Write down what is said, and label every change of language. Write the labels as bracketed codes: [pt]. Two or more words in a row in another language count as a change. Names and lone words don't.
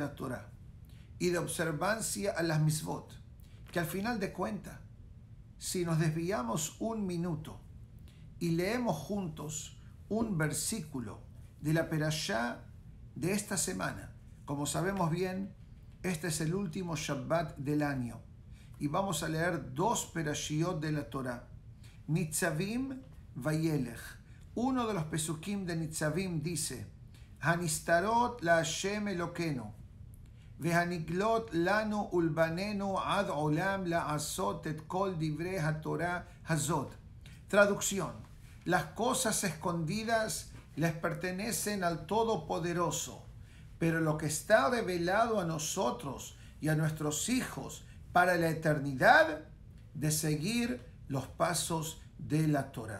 [es] la Torah y de observancia a las misvot, que al final de cuentas, si nos desviamos un minuto y leemos juntos un versículo de la Perashá de esta semana, como sabemos bien, este es el último Shabbat del año y vamos a leer 2 Perashiot de la Torah, Nitzavim Vayelech. Uno de los pesukim de Nitzavim dice, [he] הנסתרות לה' אלוקינו, והנגלות לנו ולבנינו עד עולם לעשות את כל דברי התורה הזאת. [es] Traducción, las cosas escondidas les pertenecen al Todopoderoso, pero lo que está revelado a nosotros y a nuestros hijos para la eternidad, de seguir los pasos de la Torah.